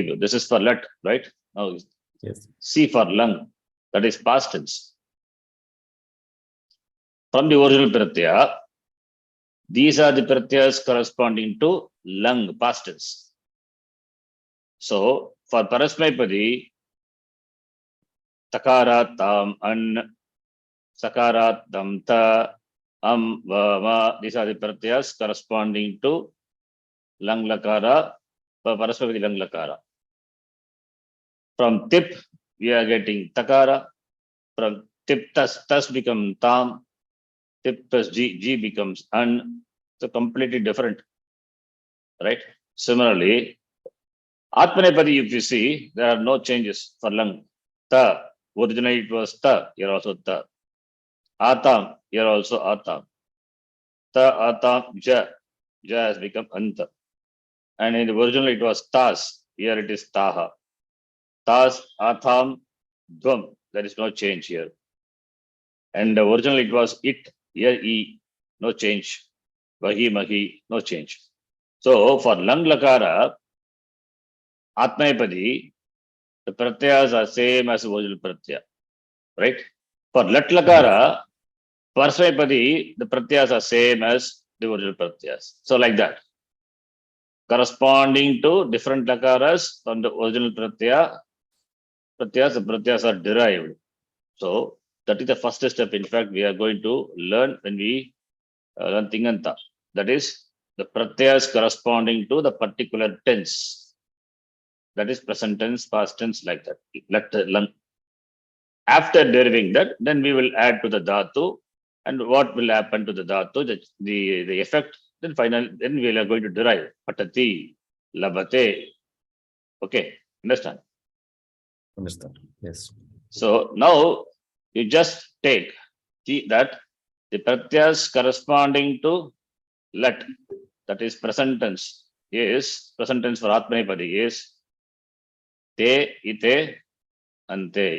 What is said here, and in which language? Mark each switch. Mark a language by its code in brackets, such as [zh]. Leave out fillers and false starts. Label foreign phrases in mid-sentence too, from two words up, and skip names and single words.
[en] give you. This is for let, right? Now, Yes. C for lung, that is past tense. From the original pratyaya, these are the pratyayas corresponding to lung, past tense. So for Parasmaipadi, [sa] takarat tam an, sakarat tam ta, va, [en] these are the pratyayas corresponding to [sa] lung lakara Paraspapati Lang Lakara. [en] From tip, we are getting takara. From tip tas become tam. Tip plus g becomes an. So completely different, right? Similarly, Atmanepadi, if you see, there are no changes for lang. Ta, originally it was ta, here also ta. Atam, here also atam. Ta, atam, ja. Ja has become anta. And in the original it was tas, here it is taha. [sa] Tas, atham, dvam. [en] There is no change here. And originally it was it, here e, no change. [sa] Vahi, mahi, [en] no change. So for lang lakara, Atmanepadi, the pratyas are same as the original pratyaya, right? For lat lakara, Parsvapadi, the pratyas are same as the original pratyas. So like that. Corresponding to different lakaras from the original pratyas, the pratyas are derived. So that is the first step. In fact, we are going to learn when we learn Tinganta. That is the pratyas corresponding to the particular tense. That is present tense, past tense, like that. After deriving that, then we will add to the dhatu. And what will happen to the dhatu, the effect, then we are going to derive patati, labate. Okay, understand? Understand. Yes. So now you just take that the pratyas corresponding to let, that is present tense for Atmanepadi is [sa] te, ite, ante.